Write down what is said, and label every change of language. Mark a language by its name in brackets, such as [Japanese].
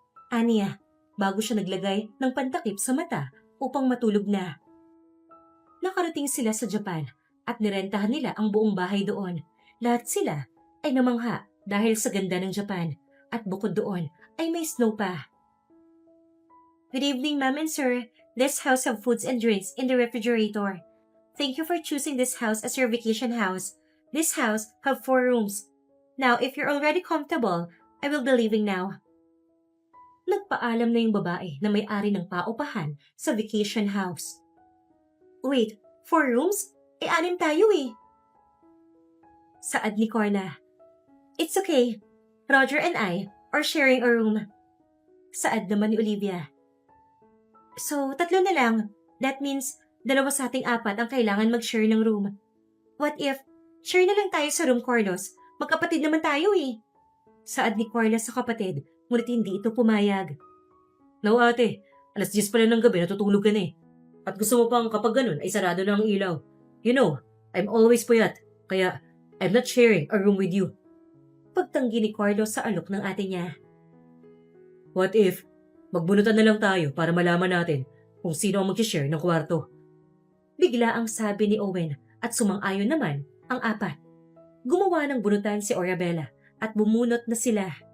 [Filipino] Aniya, bago siya naglagay ng pantakip sa mata upang matulog na. Nakarating sila sa Japan at nirentahan nila ang buong bahay doon. Lahat sila ay namangha dahil sa ganda ng Japan at bukod doon ay may snow pa. [English] Good evening, ma'am and sir. This house have foods and drinks in the refrigerator. Thank you for choosing this house as your vacation house. This house have 4 rooms. Now, if you're already comfortable, I will be leaving now. [Filipino] Nagpaalam na yung babae na may-ari ng paupahan sa vacation house. Wait, 4 rooms? 6 tayo eh. Saad ni Corna. It's okay. [English] Roger and I are sharing a room. [Filipino] Saad naman ni Olivia. So, 3 na lang. That means, 2 sa ating 4 ang kailangan mag-share ng room. What if, share na lang tayo sa room, Carlos? Magkapatid naman tayo eh. Saad ni Carlos sa kapatid, ngunit hindi ito pumayag. No ate, 10:00 pala ng gabi natutulog ka na eh. At gusto mo pang kapag ganun ay sarado na ang ilaw. [English] You know, I'm always puyat, kaya I'm not sharing a room with you. [Filipino] Pagtanggi ni Carlos sa alok ng ate niya. What if, magbunutan na lang tayo para malaman natin kung sino ang mag-share ng kwarto. Bigla ang sabi ni Owen at sumang-ayon naman ang 4. Gumawa ng bunutan si Orabella at bumunot na sila.